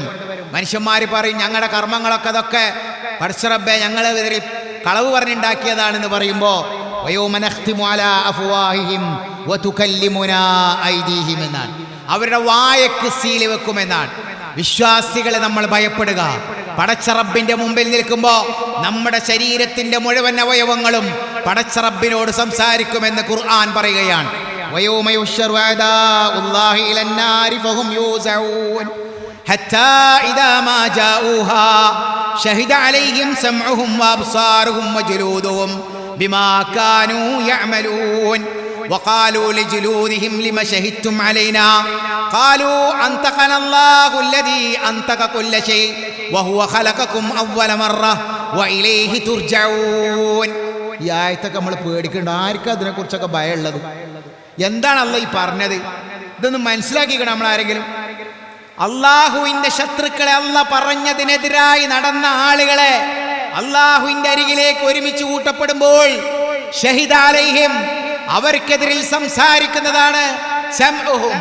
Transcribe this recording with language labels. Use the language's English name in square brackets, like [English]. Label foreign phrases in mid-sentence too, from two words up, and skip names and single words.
[Malayalam] മനുഷ്യന്മാർ പറയും ഞങ്ങളുടെ കർമ്മങ്ങളൊക്കെ അതൊക്കെ പടച്ച റബ്ബേ ഞങ്ങളെതിരിൽ കളവ് പറഞ്ഞുണ്ടാക്കിയതാണെന്ന് പറയുമ്പോൾ എന്നാണ്, അവരുടെ വായക്ക് സീല് വെക്കുമെന്നാണ്. വിശ്വാസികളെ നമ്മൾ ഭയപ്പെടുക. പടച്ച റബ്ബിന്റെ മുമ്പിൽ നിൽക്കുമ്പോൾ നമ്മുടെ ശരീരത്തിന്റെ മുഴുവൻ അവയവങ്ങളും പടച്ച റബ്ബിനോട് സംസാരിക്കുമെന്ന് ഖുർആൻ പറയുകയാണ്. [Arabic] حتى إذا ما جاءوها شهد عليهم سمعهم وأبصارهم وجلودهم بما كانوا يعملون وقالوا لجلودهم لما شهدتم علينا قالوا أنطقنا الله الذي أنطق كل شيء وهو خلقكم أول مرة وإليه ترجعون. [Malayalam] ഈ ആയത്തൊക്കെ നമ്മൾ പേടിക്കണ്ട. ആർക്കും അതിനെക്കുറിച്ചൊക്കെ ഭയമുള്ളത്? എന്താണ് അള്ളാഹ് ഈ പറഞ്ഞത്? ഇതൊന്ന് മനസ്സിലാക്കിക്കണം നമ്മൾ ആരെങ്കിലും. അള്ളാഹുവിന്റെ ശത്രുക്കളെ അള്ളാഹ് പറഞ്ഞതിനെതിരായി നടന്ന ആളുകളെ അള്ളാഹുവിന്റെ അരികിലേക്ക് ഒരുമിച്ച് കൂട്ടപ്പെടുമ്പോൾ [Arabic] شهد عليهم, [Malayalam] അവർക്കെതിരിൽ സംസാരിക്കുന്നതാണ് സമഉഹും.